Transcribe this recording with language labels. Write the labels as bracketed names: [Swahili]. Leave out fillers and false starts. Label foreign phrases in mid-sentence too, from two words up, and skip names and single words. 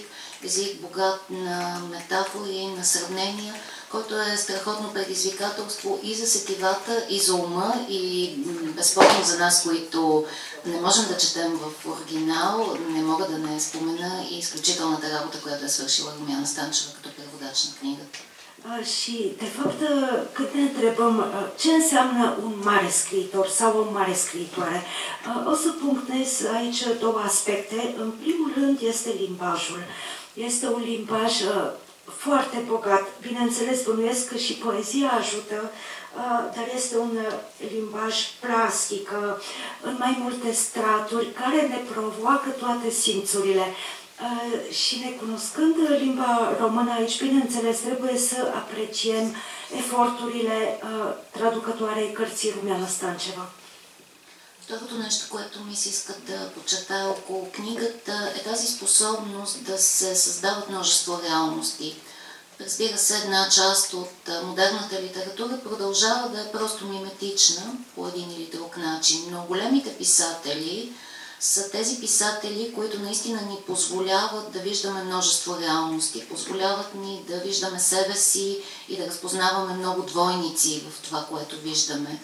[Bulgarian] Език богат на метафори, на сравнения, който е страхотно предизвикателство и за сетивата, и за ума, и безспорно за нас, които не можем да четем в оригинал, не мога да не спомена и изключителната работа, която е свършила Румяна Станчева като преводач на книгата. [Romanian] Și, de fapt, când ne întrebăm ce înseamnă un mare scriitor sau o mare scriitoare, o să punctez aici două aspecte. În primul rând este limbajul. Este un limbaj foarte bogat. Bineînțeles, bănuiesc că și poezia ajută, dar este un limbaj plastic, în mai multe straturi, care ne provoacă toate simțurile. Și necunoscând limba română aici, bineînțeles, trebuie să apreciem eforturile traducătoarei cărții Rumiana Станчева. [Bulgarian] Второто нещо, което ми се иска да подчертая около книгата, е тази способност да се създават множество реалности. Разбира се, една част от модерната литература продължава да е просто миметична по един или друг начин, но големите писатели са тези писатели, които наистина ни позволяват да виждаме множество реалности, позволяват ни да виждаме себе си и да разпознаваме много двойници в това, което виждаме.